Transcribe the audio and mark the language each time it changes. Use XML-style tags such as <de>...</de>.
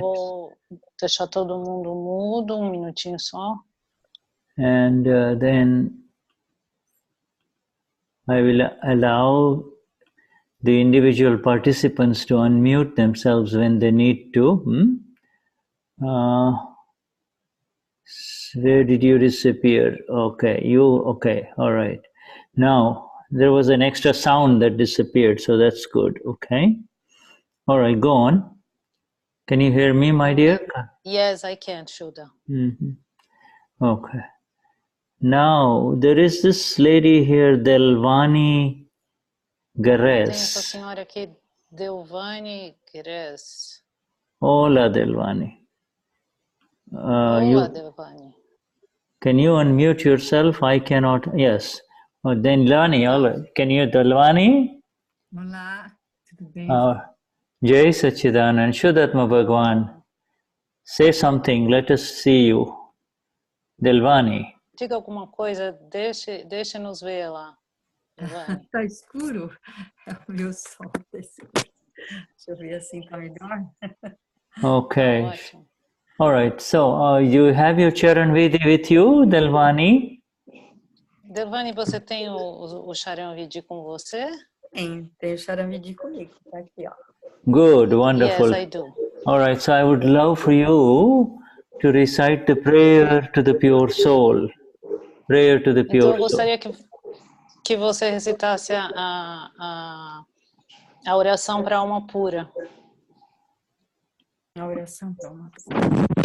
<pt>Vou deixar todo mundo mudo, um minutinho só.</pt> <en>And then I will allow the individual participants to unmute themselves when they need to. Where did you disappear? Okay, okay, all right. Now, there was an extra sound that disappeared, so that's good, okay? All right, go on. Can you hear me, my dear? Yes, I can, Shuddha. Okay. Now, there is this lady here, Delvani Gares.</en> <pt>Tem essa senhora aqui, Delvani Gares. Hola, Delvani. Hola, Delvani.</pt> <en>Can you unmute yourself? I cannot. Yes. Oh, Delvani, can you, Delvani?</en> <pt>Hola, tudo bem?</pt> <sa>Jai Satchidanand, Vishuddhatma Bhagwan.</sa> <en>Say something, let us see you. Delvani.</en> <pt>Diga alguma coisa, deixe-nos ver lá. Está escuro? É o meu sol. Deixa eu ver assim, tá melhor?</pt> <en>Okay. All right. So you have your Charan Vedi with you, Delvani?</en> <pt>Devani, você tem o Charanvidi com você? Tem o Charanvidi comigo, tá aqui, ó.</pt> <en>Good, wonderful. Yes, I do. All right, so I would love for you to recite the prayer to the pure soul. Prayer to the pure</en> <pt>Então, eu</pt> <en>soul.</en> <pt>gostaria que você recitasse a oração para a alma pura. A oração para a alma pura.</pt>